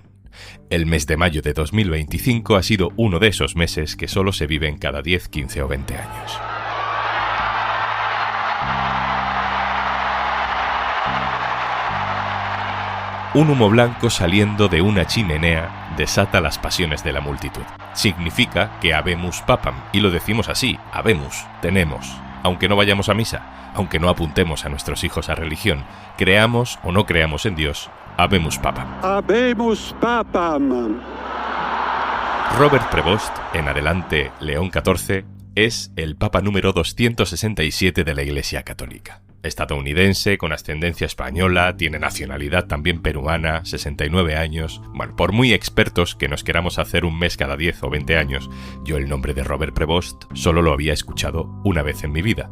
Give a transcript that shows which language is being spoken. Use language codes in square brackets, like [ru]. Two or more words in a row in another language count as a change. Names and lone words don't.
[es] El mes de mayo de 2025 ha sido uno de esos meses que solo se viven cada 10, 15 o 20 años. Un humo blanco saliendo de una chimenea desata las pasiones de la multitud. Significa que [la] habemus papam, [es] y lo decimos así, habemus, tenemos. Aunque no vayamos a misa, aunque no apuntemos a nuestros hijos a religión, creamos o no creamos en Dios, [la] habemus papam. Habemus papam. [es] Robert Prevost, en adelante León XIV, es el Papa número 267 de la Iglesia Católica. Estadounidense, con ascendencia española, tiene nacionalidad también peruana, 69 años... Bueno, por muy expertos que nos queramos hacer un mes cada 10 o 20 años, yo el nombre de Robert Prevost solo lo había escuchado una vez en mi vida.